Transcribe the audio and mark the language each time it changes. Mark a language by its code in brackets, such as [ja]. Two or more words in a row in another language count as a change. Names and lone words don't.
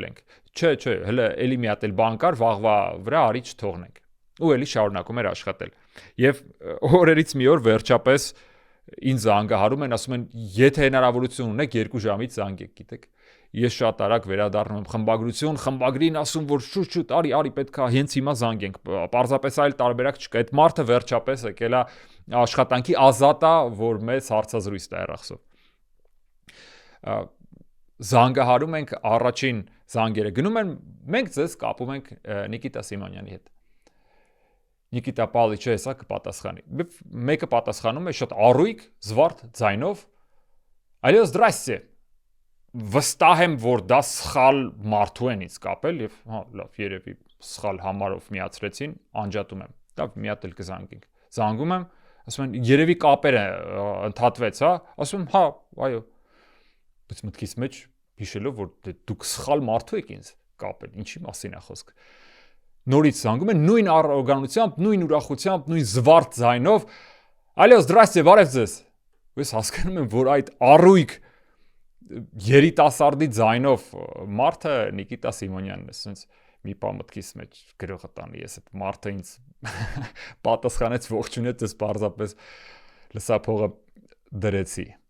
[hy] ենք։ Չէ, հələ էլի մի հատ էլ բան կար, վաղվա վրա արի չթողնենք»։ Ու էլի շարունակում էր աշխատել։ Եվ օրերից մի օր վերջապես ինձ զանգահարում են, ասում են եթե հնարավորություն ունեք 2 ժամից զանգեք, գիտեք։ Ես շատ արագ վերադառնում եմ խմբագրություն, խմբագրին ասում որ շուտ արի պետքա հենց հիմա զանգենք։ Պարզապես այլ տարբերակ չկա։ Այդ մարդը վերջապես եկել է աշխատանքի ազատ է, որ մեզ հարցազրույց տա երախսով։ Զանգահարում ենք առաջին զանգերը գնում են, մենք ձեզ կապում ենք Նիկիտա Սիմոնյանի հետ։ Նիկիտա Պավլիչ հեսա կպատասխանի։ Մեկը պատասխանում է շատ առույգ, զվարթ ձայնով. [ru] Алло, здрасте։ [hy] Վստահ եմ, որ դա սխալ մարդու են ինձ կապել եւ հա, լավ, երևի սխալ համարով միացրեցին, անջատում եմ։ Դա մի հատ էլ կզանգենք։ Զանգում եմ, ասում են երևի կապերը ընդհատվեց, հա, ասում եմ, հա, այո։ Բայց մտքից մեջ հիշելով, որ դուք սխալ մարդու եք ինձ կապել, ինչի մասին է խոսքը։ Նորից զանգում են նույն առողջությամբ, նույն ուրախությամբ, նույն զվարթ ձայնով. [ru] Алло, здрасте, [hy] բարև ձեզ։ Ես հասկանում եմ, որ այդ առույգ երիտասարդի ձայնով մարդը Նիկիտա Սիմոնյանն է, ասենց մի բան մտքիս մեջ գրողը տանի, ես այդ մարդը ինձ պատասխանեց ողջունեց, ես պարզապես լսափողը դրեցի։